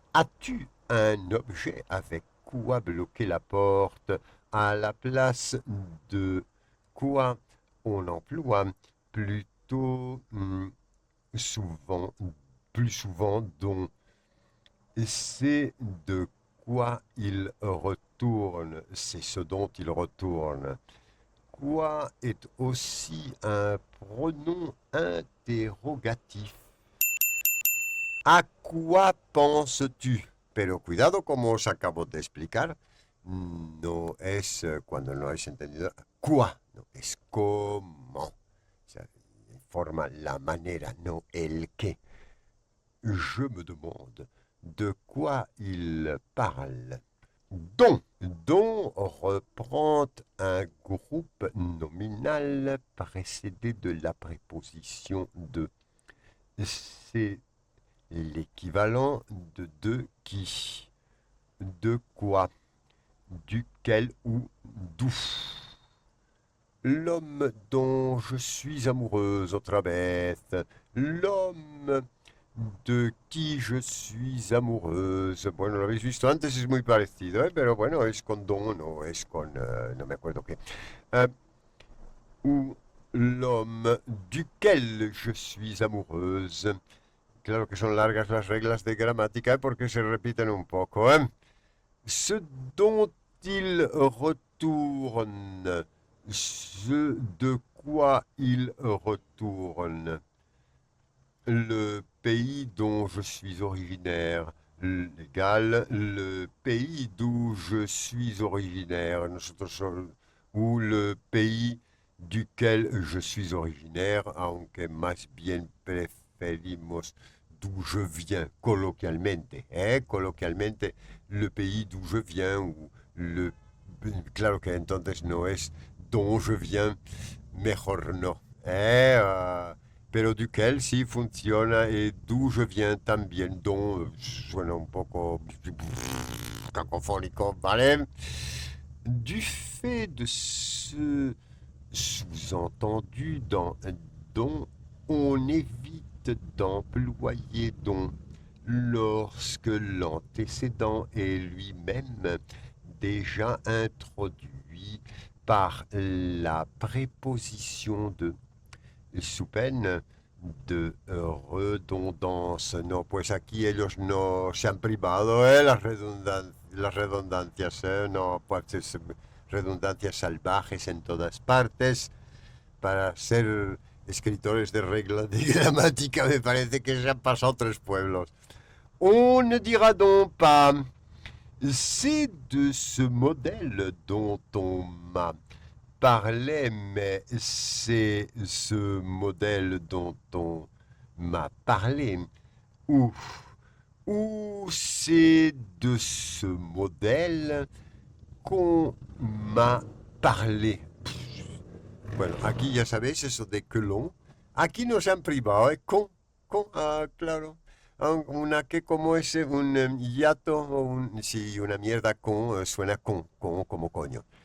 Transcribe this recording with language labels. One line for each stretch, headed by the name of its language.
French: As-tu un objet avec quoi bloquer la porte à la place de quoi on emploie plutôt souvent, plus souvent dont c'est de quoi il retourne, c'est ce dont il retourne. Quoi est aussi un pronom interrogatif. ¿A quoi penses-tu?
Spanish: Pero cuidado, como os acabo de explicar, no es cuando no habéis entendido quoi, no, es cómo. O sea, forma la manera, no el qué.
French: Je me demande de quoi il parle. Dont reprend un groupe nominal précédé de la préposition de. C'est l'équivalent de qui, de quoi, duquel ou d'où. L'homme dont je suis amoureuse,
Spanish: otra vez.
French: L'homme de qui je suis amoureuse.
Spanish: Bueno, lo habéis visto antes, es muy parecido, pero bueno, es con don, no es con, no me acuerdo qué.
French: Ou l'homme duquel je suis amoureuse.
Spanish: Claro que son largas las reglas de gramática porque se repiten un poco.
French: Ce dont il retourne, ce de quoi il retourne. Le pays dont je suis originaire, légal, le pays d'où je suis originaire, ou le pays duquel je suis originaire,
Spanish: aunque más bien preferimos
French: d'où je viens,
Spanish: coloquialmente, coloquialmente,
French: le pays d'où je viens, ou le...
Spanish: Claro que entonces no es
French: dont je viens,
Spanish: mejor no. Eh, pero duquel sí funciona y
French: d'où je viens
Spanish: también, dont suena un poco cacofónico, ¿vale?
French: Du fait de ce sous-entendu dans dont, on évite d'employer dont lorsque l'antécédent est lui-même déjà introduit par la préposition de sous peine de redondance.
Spanish: No, pues aquí ellos no se han privado, las redundancias, no, pues es redundancias salvajes en todas partes. Para ser escritores de reglas de gramática me parece que se han pasado tres pueblos.
French: On ne dira donc pas c'est de ce modèle dont on m'a parlé, mais c'est ce modèle dont on m'a parlé. Ou, ou c'est de ce modèle qu'on m'a parlé.
Spanish: Bueno, aquí ya sabéis eso de que l'on. Aquí nos han privado, ¿eh? Claro. Una que como es un hiato o sí, una mierda suena como coño.